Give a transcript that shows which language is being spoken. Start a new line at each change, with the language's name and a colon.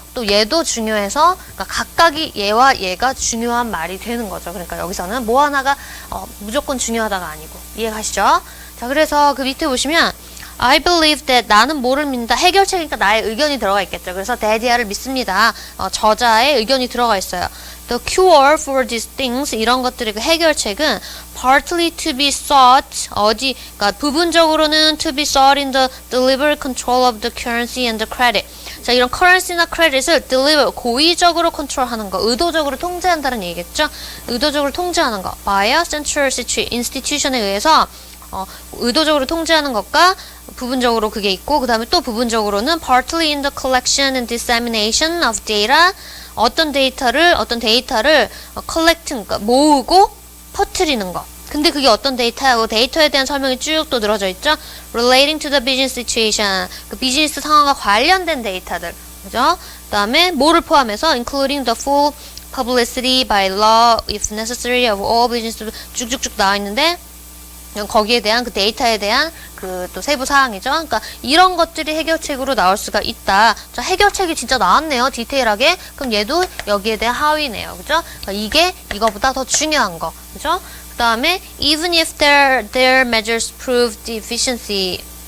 Korean: 또 얘도 중요해서 그러니까 각각이 얘와 얘가 중요한 말이 되는 거죠. 그러니까 여기서는 뭐 하나가 무조건 중요하다가 아니고 이해가시죠? 자, 그래서 그 밑에 보시면
English: I believe that
Korean: 나는 뭐를 믿는다. 해결책이니까 나의 의견이 들어가 있겠죠. 그래서 that이야를 믿습니다. 저자의 의견이 들어가 있어요.
English: The cure for these things
Korean: 이런 것들의 그 해결책은
English: partly to be sought
Korean: 그러니까 부분적으로는
English: to be sought in the deliberate control of the currency and the credit.
Korean: 자, 이런 currency나 credit을 deliver 고의적으로 컨트롤하는 거, 의도적으로 통제한다는 얘기겠죠. 의도적으로 통제하는 거
English: by a central institution
Korean: 에 의해서 의도적으로 통제하는 것과 부분적으로 그게 있고 그 다음에 또 부분적으로는
English: partly in the collection and dissemination of data
Korean: 어떤 데이터를 collecting, 그러니까 모으고 퍼뜨리는 거. 근데 그게 어떤 데이터하고 데이터에 대한 설명이 쭉 또 늘어져 있죠.
English: relating to the business situation,
Korean: 그 비즈니스 상황과 관련된 데이터들, 그죠? 그다음에 뭐를 포함해서
English: including the full publicity by law if necessary of all business
Korean: 쭉쭉쭉 나와 있는데 거기에 대한 그 데이터에 대한 그 또 세부 사항이죠. 그러니까 이런 것들이 해결책으로 나올 수가 있다. 자, 해결책이 진짜 나왔네요. 디테일하게. 그럼 얘도 여기에 대한 하위네요. 그죠? 그러니까 이게 이거보다 더 중요한 거. 그죠? 그 다음에
English: even if their measures prove deficiency.